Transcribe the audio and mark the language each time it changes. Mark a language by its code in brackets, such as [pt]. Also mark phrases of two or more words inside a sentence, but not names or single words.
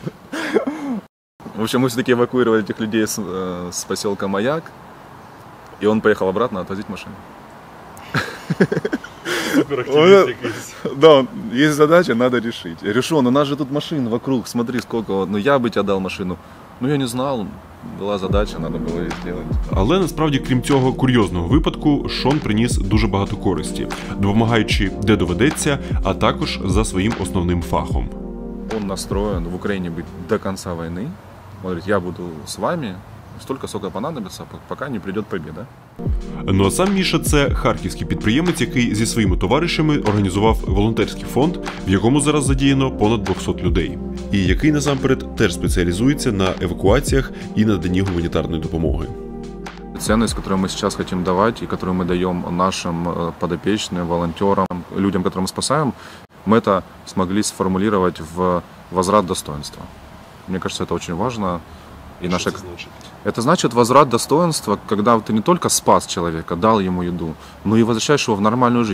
[ru] В общем, мы все-таки эвакуировали этих людей с поселка Маяк, и он поехал обратно отвозить машину. Да, есть задача, надо решить. Я говорю, у нас же тут машин вокруг, смотри сколько, ну я бы тебе дал машину. Ну я не знал, [uk] була задача, треба було її зробити. Але насправді, крім цього курйозного випадку, Шон приніс дуже багато користі, допомагаючи де доведеться, а також за своїм основним фахом. [ru] Он настроен в Украине быть до конца войны. Он говорит, я буду с вами столько, сколько понадобится, пока не придет победа. [uk] Ну а сам Міша – це харківський підприємець, який зі своїми товаришами організував волонтерський фонд, в якому зараз задіяно понад 200 людей. І який насамперед теж спеціалізується на евакуаціях і наданні гуманітарної допомоги. [ru] Ценность, которую мы сейчас хотим давать и которую мы даем нашим подопечным, волонтерам, людям, которых мы спасаем, мы это смогли сформулировать в возврат достоинства. Мне кажется, это очень важно. И наша... Это значит возврат достоинства, когда ты не только спас человека, дал ему еду, но и возвращаешь его в нормальную жизнь.